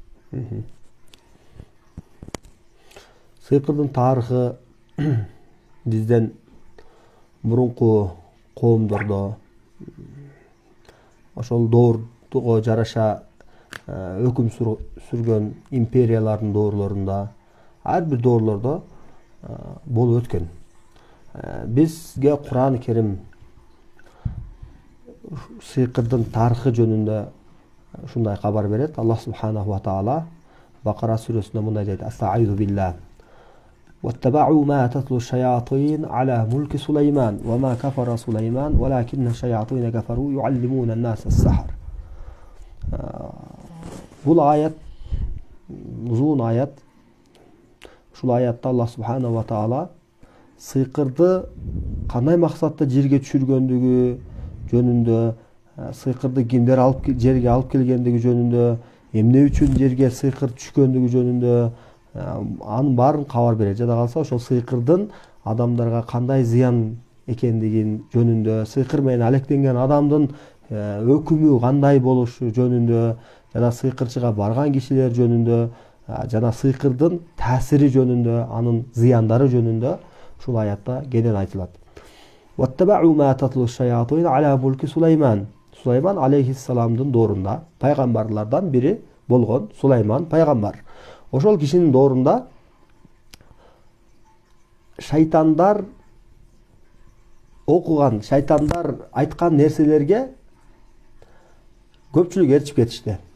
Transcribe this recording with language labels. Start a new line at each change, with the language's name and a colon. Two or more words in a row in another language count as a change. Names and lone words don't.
Kyrgyz: Сыйкырдын тарыхы бизден мурунку коомдордо ошол доорго жараша өкүм сүргөн империялардын доорлорунда, ар бир доорлордо болуп өткөн. Бизге Куран Керим сыйкырдын тарыхы жөнүндө ушундай кабар берет. Аллах
Arabic: سبحانه وتعالى
Kyrgyz: Бакара сүрөсүндө мындай дейт:
Arabic: أستعيذ بالله. واتبعوا ما تتلو الشياطين على ملك سليمان وما كفر سليمان ولكن الشياطين كفروا يعلمون الناس السحر.
Kyrgyz: Бул аят узун аят. Ушул аятта Аллах
Arabic: سبحانه وتعالى
Kyrgyz: сыйкырды кандай максатта жерге түшүргөндүгү жөнүндө сыйкырды кимдер жерге алып келгендиги жөнүндө, эмне үчүн жерге сыйкыр түшкөндүгү жөнүндө анын баарын кабар берет. Жада калса ошол сыйкырдын адамдарга кандай зыян экендигин жөнүндө, сыйкыр менен алектенген адамдын өкүмү кандай болушу жөнүндө, жана сыйкырчыга барган кишилер жөнүндө, жана сыйкырдын таасири жөнүндө, анын зыяндары жөнүндө ушул аятта кенен айтылат.
Arabic: وَاتَّبَعُوا مَا تَتْلُو الشَّيَاطِينُ عَلَى مُلْكِ سُلَيْمَانَ.
Kyrgyz: Сулайман алейхиссаламдын доорунда пайгамбарлардан бири болгон Сулайман пайгамбар. Ошол кишинин доорунда шайтандар окуган, шайтандар айткан нерселерге көпчүлүк ээрчип кетишти.